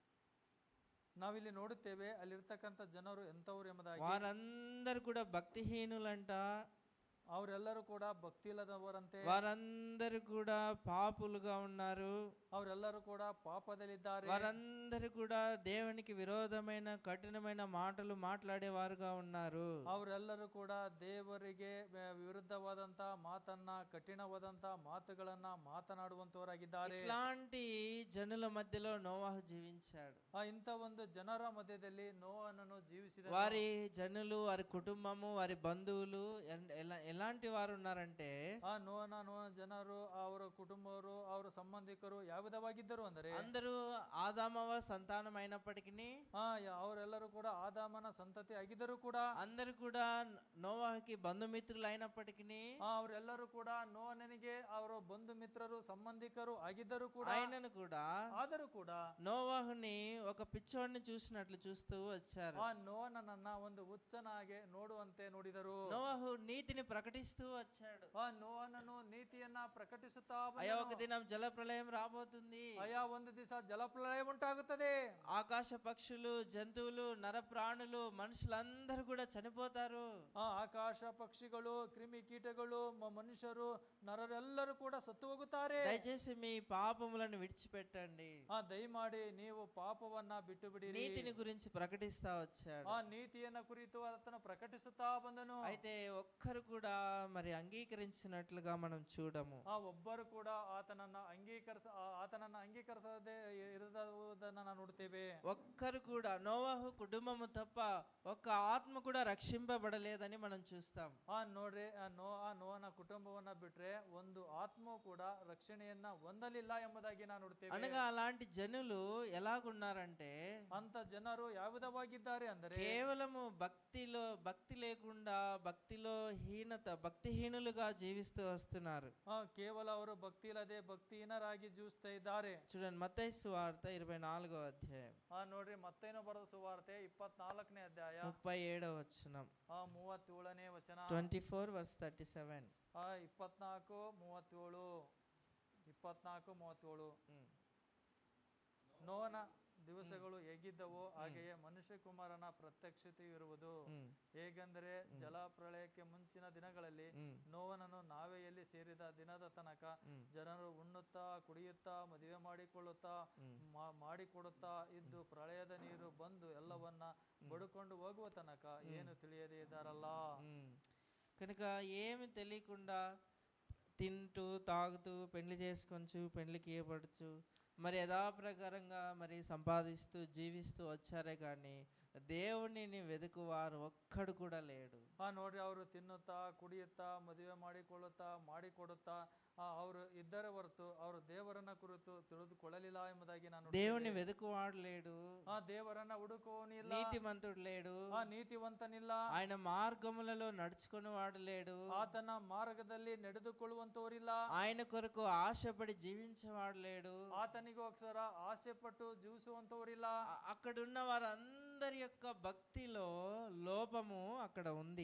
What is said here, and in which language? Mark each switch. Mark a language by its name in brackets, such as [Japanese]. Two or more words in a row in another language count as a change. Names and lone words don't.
[Kannada] ನಾವಿಲ್ಲಿ ನೋಡುತ್ತೇವೆ ಅಲ್ಲಿರ್ತಕ್ಕಂಥ ಜನರು ಎಂತವ್ರು ಎಂಬುದಾಗಿ. [Telugu] వారందరూ కూడా భక్తిహీనులంట. [Kannada] ಅವರೆಲ್ಲರೂ ಕೂಡ ಭಕ್ತಿ ಇಲ್ಲದವರಂತೆ. [Telugu] వారందరూ కూడా పాపులుగా ఉన్నారు. [Kannada] ಅವರೆಲ್ಲರೂ ಕೂಡ ಪಾಪದಲ್ಲಿದ್ದಾರೆ. [Telugu] వారందరూ కూడా దేవునికి విరోధమైన కఠినమైన మాటలు మాట్లాడేవారుగా ఉన్నారు. [Kannada] ಅವರೆಲ್ಲರೂ ಕೂಡ ದೇವರಿಗೆ ವಿರುದ್ಧವಾದಂತ ಮಾತನ್ನ ಕಠಿಣವಾದಂತ ಮಾತುಗಳನ್ನ ಮಾತನಾಡುವಂತವರಾಗಿದ್ದಾರೆ. [Telugu] ఇట్లాంటి జనుల మధ్యలో నోవాహు జీవించాడు. [Kannada] ಇಂಥ ಒಂದು ಜನರ ಮಧ್ಯದಲ್ಲಿ ನೋಹನನ್ನು ಜೀವಿಸಿದ. [Telugu] వారి జనులు, వారి కుటుంబము, వారి బంధువులు ఎలాంటి వారు ఉన్నారంటే [Kannada] ನೋಹನ ಜನರು, ಅವರ ಕುಟುಂಬವರು, ಅವರ ಸಂಬಂಧಿಕರು ಯಾವ ವಿಧವಾಗಿದ್ದರು ಅಂದರೆ [Telugu] అందరూ ఆదామవ సంతానం అయినప్పటికీ [Kannada] ಅವರೆಲ್ಲರೂ ಕೂಡ ಆದಾಮನ ಸಂತತಿ ಆಗಿದ್ದರು ಕೂಡ [Telugu] అందరూ కూడా నోవాహుకి బంధుమిత్రులు అయినప్పటికీ [Kannada] ಅವರೆಲ್ಲರೂ ಕೂಡ ನೋಹನಿಗೆ ಅವರ ಬಂಧು ಮಿತ್ರರು ಸಂಬಂಧಿಕರು ಆಗಿದ್ದರು ಕೂಡ [Telugu] ఆయనను కూడా [Kannada] ಆದರೂ ಕೂಡ [Telugu] నోవాహుని ఒక పిచ్చోడిని చూసినట్లు చూస్తూ వచ్చారు. [Kannada] ನೋಹನನ್ನ ಒಂದು ಹುಚ್ಚನಾಗೆ ನೋಡುವಂತೆ ನೋಡಿದರು. [Telugu] నోవాహు నీతిని ప్రకటిస్తూ వచ్చాడు. [Kannada] ನೋಹನನು ನೀತಿಯನ್ನ ಪ್ರಕಟಿಸುತ್ತಾ [Telugu] అయ్యా ఒక దినం జల ప్రళయం రాబోతుంది, [Kannada] ಅಯ್ಯ ಒಂದು ದಿವಸ ಜಲಪ್ರಳಯ ಉಂಟಾಗುತ್ತದೆ, [Telugu] ఆకాశ పక్షులు, జంతువులు, నర ప్రాణులు, మనుషులందరూ కూడా చనిపోతారు, [Kannada] ಆಕಾಶ ಪಕ್ಷಿಗಳು, ಕ್ರಿಮಿ ಕೀಟಗಳು, ಮನುಷ್ಯರು, ನರರೆಲ್ಲರೂ ಕೂಡ ಸತ್ತು ಹೋಗುತ್ತಾರೆ, [Telugu] దయచేసి మీ పాపములను విడిచిపెట్టండి. [Kannada] ದಯಮಾಡಿ ನೀವು ಪಾಪವನ್ನ ಬಿಟ್ಟು ಬಿಡಿರಿ. [Telugu] నీతిని గురించి ప్రకటిస్తా వచ్చాడు. [Kannada] ನೀತಿಯನ್ನ ಕುರಿತು ಆತನು ಪ್ರಕಟಿಸುತ್ತಾ ಬಂದನು. [Telugu] అయితే ఒక్కరు కూడా మరి అంగీకరించినట్లుగా మనం చూడము. [Kannada] ಒಬ್ಬರು ಕೂಡ ಆತನನ್ನ ಅಂಗೀಕರಿಸದೆ ಇರುವುದನ್ನ ನಾವು ನೋಡ್ತೇವೆ. [Telugu] ఒక్కరు కూడా నోవాహు కుటుంబము తప్ప ఒక్క ఆత్మ కూడా రక్షింపబడలేదని మనం చూస్తాం. [Kannada] ನೋಡ್ರಿ, ನೋಹನ ಕುಟುಂಬವನ್ನ ಬಿಟ್ರೆ ಒಂದು ಆತ್ಮವು ಕೂಡ ರಕ್ಷಣೆಯನ್ನ ಹೊಂದಲಿಲ್ಲ ಎಂಬುದಾಗಿ ನಾವು ನೋಡ್ತೇವೆ. [Telugu] అనగా అలాంటి జనులు ఎలాగున్నారంటే [Kannada] ಅಂತ ಜನರು ಯಾವ ವಿಧವಾಗಿದ್ದಾರೆ ಅಂದರೆ [Telugu] కేవలము భక్తి లేకుండా భక్తిహీనులుగా జీవిస్తూ వస్తున్నారు. [Kannada] ಕೇವಲ ಅವರು ಭಕ್ತಿ ಇಲ್ಲದೆ ಭಕ್ತಿಹೀನರಾಗಿ ಜೀವಿಸ್ತಾ ಇದ್ದಾರೆ. [Telugu] చూడండి మత్తయి సువార్త 24వ అధ్యాయం. [Kannada] ನೋಡ್ರಿ ಮತ್ತೇನು ಬರೆದ ಸುವಾರ್ತೆ 24ನೇ ಅಧ್ಯಾಯ [Telugu] 37వ వచనం. [Kannada] 37ನೇ ವಚನ. [Telugu] 24:37. [Kannada] 24:37. ನೋಹನ ದಿವಸಗಳು ಹೇಗಿದ್ದವೋ ಹಾಗೆಯೇ ಮನುಷ್ಯ ಕುಮಾರನ ಪ್ರತ್ಯಕ್ಷತೆಯು ಇರುವುದು. ಹೇಗೆಂದರೆ ಜಲಪ್ರಳಯಕ್ಕೆ ಮುಂಚಿನ ದಿನಗಳಲ್ಲಿ ನೋಹನನ್ನು ನಾವೆಯಲ್ಲಿ ಸೇರಿದ ದಿನದ ತನಕ ಜನರು ಉಣ್ಣುತ್ತಾ ಕುಡಿಯುತ್ತಾ ಮದುವೆ ಮಾಡಿಕೊಡುತ್ತಾ ಇದ್ದು ಪ್ರಳಯದ ನೀರು ಬಂದು ಎಲ್ಲವನ್ನ ಬಡುಕೊಂಡು ಹೋಗುವ ತನಕ ಏನು ತಿಳಿಯದೇ ಇದ್ದಾರಲ್ಲ. [Telugu] కనుక ఏమి తెలియకుండా తింటూ తాగుతూ పెళ్లి చేసుకొచ్చు, పెళ్లికి ఇవ్వబడుచు, మరి యథాప్రకారంగా మరి సంపాదిస్తూ జీవిస్తూ వచ్చారే కానీ దేవునిని వెతుకువారు ఒక్కడు కూడా లేడు. [Kannada] ನೋಡ್ರಿ, ಅವರು ತಿನ್ನುತ್ತಾ ಕುಡಿಯುತ್ತಾ ಮದುವೆ ಮಾಡಿಕೊಳ್ಳುತ್ತಾ ಮಾಡಿಕೊಡುತ್ತಾ ಅವರು ಇದ್ದರ ಹೊರತು ಅವರು ದೇವರನ್ನ ಕುರಿತು ತಿಳಿದುಕೊಳ್ಳಲಿಲ್ಲ ಎಂಬುದಾಗಿ ನಾನು [Telugu] దేవుని వెతుకువాడు లేడు, [Kannada] ದೇವರನ್ನ ಹುಡುಕುವವನು ಇಲ್ಲ, [Telugu] నీతిమంతుడు లేడు, [Kannada] ನೀತಿವಂತನಿಲ್ಲ, [Telugu] ఆయన మార్గములలో నడుచుకుని వాడు లేడు, [Kannada] ಆತನ ಮಾರ್ಗದಲ್ಲಿ ನಡೆದುಕೊಳ್ಳುವಂತವರಿಲ್ಲ, [Telugu] ఆయన కొరకు ఆశపడి జీవించేవాడు లేడు. [Kannada] ಆತನಿಗೋಸ್ಕರ ಆಸೆ ಪಟ್ಟು ಜೀವಿಸುವಂತವರಿಲ್ಲ. [Telugu] అక్కడున్న వారందరి యొక్క భక్తిలో లోపము అక్కడ ఉంది.